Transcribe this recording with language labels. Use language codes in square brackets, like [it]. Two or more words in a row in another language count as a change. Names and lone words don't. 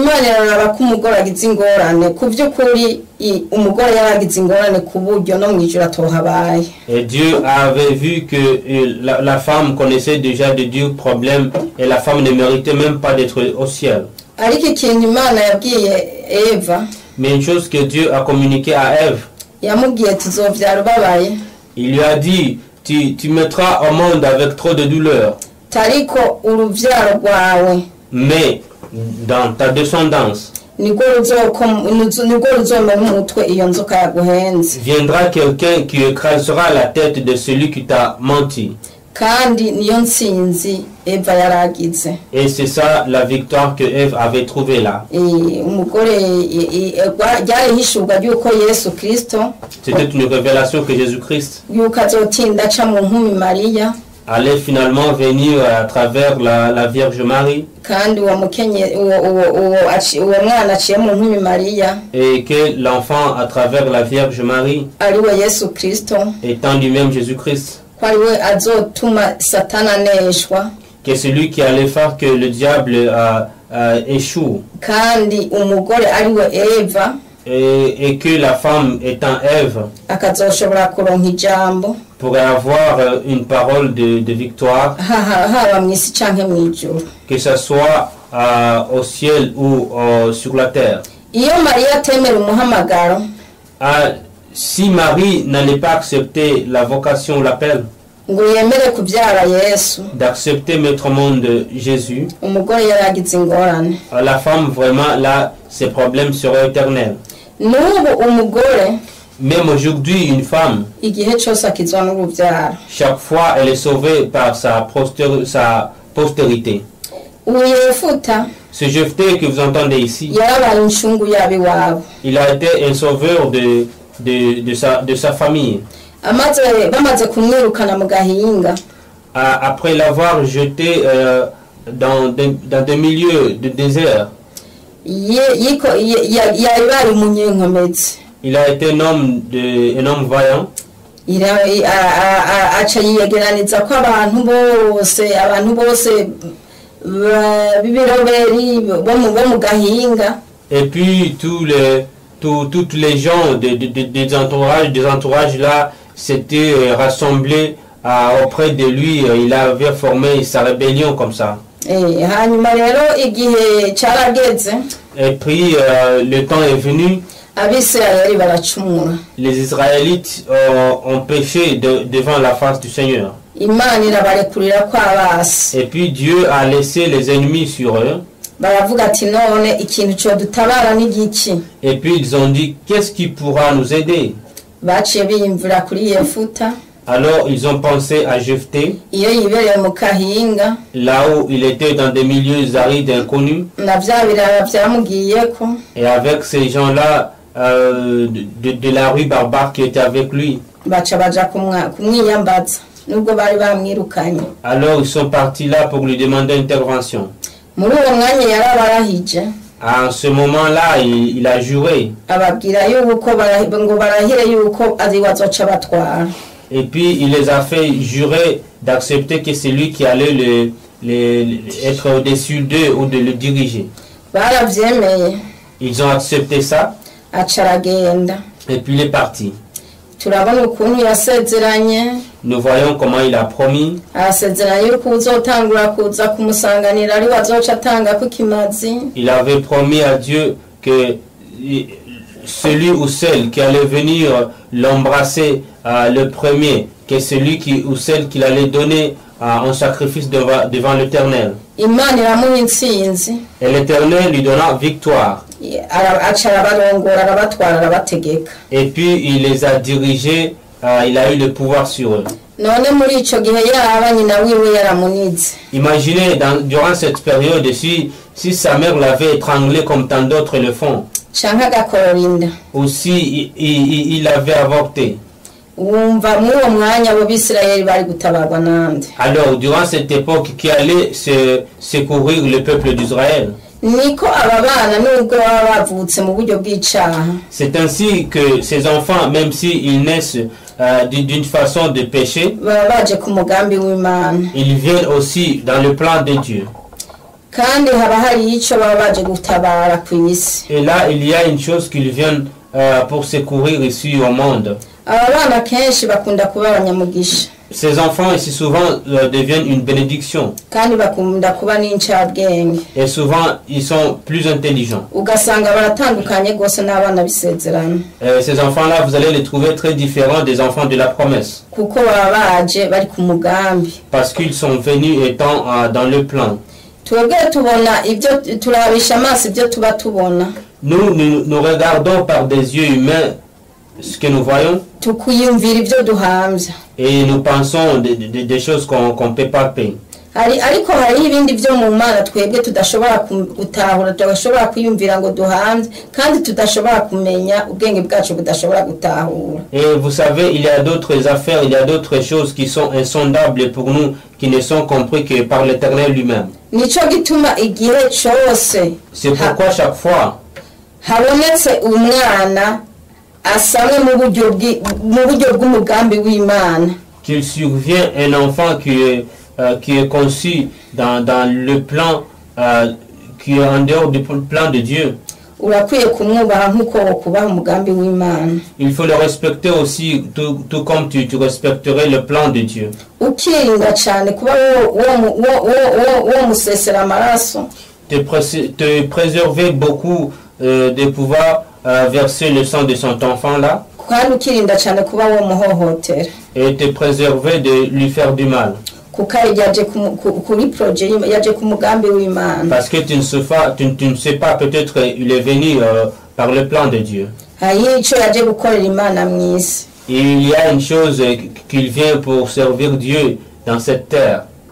[fr] Et Dieu avait vu que la femme connaissait déjà de Dieu problème et la femme ne méritait même pas d'être au ciel. Mais une chose que Dieu a communiqué à Ève, [rn] yamubwiye tuzovyara ubabaye. [fr] Il lui a dit, tu mettras au monde avec trop de douleur, [rn] tariko uruvyaro rwawe [fr] mais dans ta descendance [rn] niko ruzomera umutwe iyo nzoka yaguhenze. [fr] viendra quelqu'un qui écrasera la tête de celui qui t'a menti. [rn] kandi niyo ntsinzi Eva yaragize. [fr] Et c'est ça la victoire que Ève avait trouvée là. [rn] umugore ryarihishurwa ry'uko Yesu Kristo, [fr] C'était une révélation que Jésus-Christ [rn] yuko azotinda aca mu nkumi Mariya, [fr] allait finalement venir à travers la Vierge Marie, [rn] kandi uwo mwana aciye mu nkumi Mariya [fr] et que l'enfant à travers la Vierge Marie, [rn] ariwe Yesu Kristo, [fr] étant lui-même Jésus-Christ, [rn] ko ariwe azotuma Satana aneshwa, [fr] que celui qui allait faire que le diable échoue, [rn] kandi umugore ariwe Eva [fr] et que la femme étant Ève [rn] akazoshobora kuronka ijambo [fr] pourrait avoir une parole de victoire, [rn] haba mw'isi canke mw'ijuru. [fr] que ce soit au ciel ou sur la terre. [rn] Iyo Mariya atemera umuhamagaro, [fr] Si Marie n'allait pas accepter la vocation ou l'appel, [rn] ngo yemere kubyara Yesu, [fr] d'accepter mettre au monde Jésus, [rn] umugore yaragize ingorane. [fr] la femme vraiment là, ses problèmes seraient éternels. [rn] N'ubu umugore [fr] Même aujourd'hui, une femme, [rn] igihe cyose akizwa n'urubyaro. [fr] chaque fois, elle est sauvée par sa postérité. [rn] Ubu Yefuta [fr] Ce Jephthé que vous entendez ici, [rn] yarabaye incungu y'abiwabo. [fr] il a été un sauveur de sa famille. [rn] Bamaze kumwirukana mu gahinga, [fr] Après l'avoir jeté dans des milieux de désert, [rn] yabaye umunyenkomezi. [fr] il a été un homme vaillant. [rn] Aca yiyegeraniza ko abantu bose b'ibiroberi bo mu gahinga, [fr] Et puis toutes les gens des entourages là s'étaient rassemblés auprès de lui. Il avait formé sa rébellion comme ça. [rn] hanyuma rero igihe cyarageze, [fr] Et puis le temps est venu. [rn] Abisirayeli baracumura. [fr] Les Israélites ont péché devant la face du Seigneur. [rn] Imana irabarekurira ko abasi. [fr] Et puis Dieu a laissé les ennemis sur eux. [rn] Baravuga ati none ikintu cyo dutabara n'igiki. [fr] Et puis ils ont dit, qu'est-ce qui pourra nous aider? [rn] Baciye biyumvira kuri Yefuta, [fr] Alors ils ont pensé à Jephthé, [rn] iyo yibereye mu kahinga, [fr] là où il était dans des milieux arides inconnus. [rn] na bya birara byamugiyeko, [fr] Et avec ces gens-là de la rue barbare qui étaient avec lui. [rn] baca baja kumwiyambaza nubwo bari bamwirukanye. [fr] Alors ils sont partis là pour lui demander intervention. [rn] Muri uwo mwanya yarabarahije, [fr] À ce moment-là, il a juré. [rn] ababwira yuko ngo barahire yuko ari wazoca batwara. [fr] Et puis il les a fait jurer d'accepter que c'est lui qui allait être au-dessus d'eux ou de le diriger. [rn] Baravyemeye, [fr] Ils ont accepté ça [rn] aca aragenda. [fr] et puis il est parti. [rn] Turabona ukuntu yasezeranye, [fr] Nous voyons comment il a promis. [rn] arasezeranye yuko uzotangura kuza kumusanganira ari wazoca atanga ko ikimazi. [fr] Il avait promis à Dieu que celui ou celle qui allait venir l'embrasser le premier, que celui ou celle qu'il allait donner en sacrifice devant l'Éternel. [rn] Imana iramuha intsinzi, [fr] Et l'Éternel lui donna victoire. [rn] aca arabarongora arabatwara arabategeka. [fr] Et puis il les a dirigés, il a eu le pouvoir sur eux. [rn] None muri ico gihe yaba nyina wiwe yaramunize, [fr] Imaginez durant cette période si sa mère l'avait étranglé comme tant d'autres le font, [rn] canke agakorora inda, [fr] ou si il avait avorté. [rn] wumva muri uwo mwanya abo Bisirayeli bari gutabarwa nande? [fr] Alors, durant cette époque, qui allait secourir le peuple d'Israël? [rn] Niko aba bana nubwo baba bavutse mu buryo bw'icaha, [fr] C'est ainsi que ces enfants, même s'ils naissent d'une façon de péché, [rn] baba baje ku mugambi w'Imana, [fr] ils viennent aussi dans le plan de Dieu. [rn] kandi haba hari ico baba baje gutabara ku isi. [fr] Et là, il y a une chose qu'ils viennent pour secourir ici au monde. [rn] Aba bana kenshi bakunda kuba abanyamugisha. [fr] ces enfants ici souvent deviennent une bénédiction. [rn] kandi bakunda kuba n'incabwenge [fr] Et souvent, ils sont plus intelligents. [rn] ugasanga baratandukanye rwose n'abana b'isezerano [fr] Ces enfants-là, vous allez les trouver très différents des enfants de la promesse. [rn] kuko baba baje bari ku mugambi [fr] Parce qu'ils sont venus étant dans le plan. [rn] twebwe tubona ibyo turabisha amaso ibyo tuba tubona [fr] Nous regardons par des yeux humains ce que nous voyons [rn] tukiyumvira ibyo duhamvya [fr] et nous pensons des choses qu'on ne peut pas payer. [rn] ariko hariho ibindi byo mu mana twebwe tudashobora gutahura tudashobora kwiyumvira ngo duhamvye kandi tudashobora kumenya ubwenge bwacu budashobora gutahura. [fr] Et vous savez, il y a d'autres affaires, il y a d'autres choses qui sont insondables pour nous, qui ne sont compris que par l'Éternel lui-même. [rn] nico gituma igihe cose [fr] C'est pourquoi chaque fois [rn] habonetse umwana asamwe mu buryo bw'umugambi w'Imana [fr] qu'il survient un enfant qui est conçu dans le plan qui est en dehors du plan de Dieu, [rn] urakwiye kumwubaha nk'uko wokubaha umugambi w'Imana. [fr] il faut le respecter aussi, tout comme tu respecterais le plan de Dieu. [rn] ukirinda cyane kuba wo musesera amaraso [fr] Te préserver beaucoup de pouvoir verser le sang de son enfant là, [rn] kandi ukirinda cyane kuba wo muhohotera [fr] et te préserver de lui faire du mal. [rn] kuko yaje kuri projet yaje ku mugambi w'Imana. [fr] Parce que tu ne sais pas, peut-être il est venu par le plan de Dieu. [rn] hari icyo yaje gukorera Imana mu isi. [fr] Et il y a une chose qu'il vient pour servir Dieu dans cette terre.